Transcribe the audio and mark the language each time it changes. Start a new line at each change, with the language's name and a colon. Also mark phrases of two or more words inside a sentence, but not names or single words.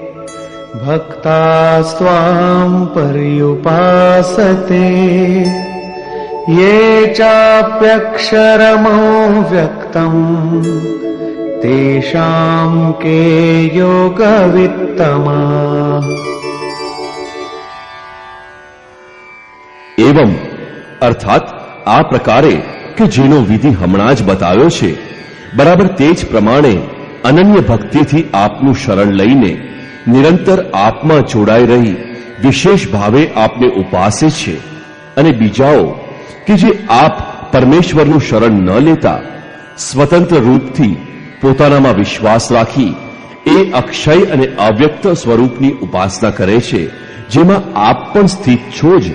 Sanskrit: भक्तास्त्वां पर्युपासते ये चाप्यक्षरमव्यक्तं तेषां के योगवित्तमाः। एवं अर्थात
Gujarati: આ પ્રકારે કે જેનો વિધિ હમણાં જ બતાવ્યો છે બરાબર તે જ પ્રમાણે અનન્ય ભક્તિથી આપનું શરણ લઈને નિરંતર આપમાં જોડાઈ રહી વિશેષ ભાવે આપને ઉપાસે છે, અને બીજાઓ કે જે આપ પરમેશ્વરનું શરણ ન લેતા સ્વતંત્ર રૂપથી પોતાનામાં વિશ્વાસ રાખી એ અક્ષય અને અવ્યક્ત સ્વરૂપની ઉપાસના કરે છે, જેમાં આપ પણ સ્થિત છો જ.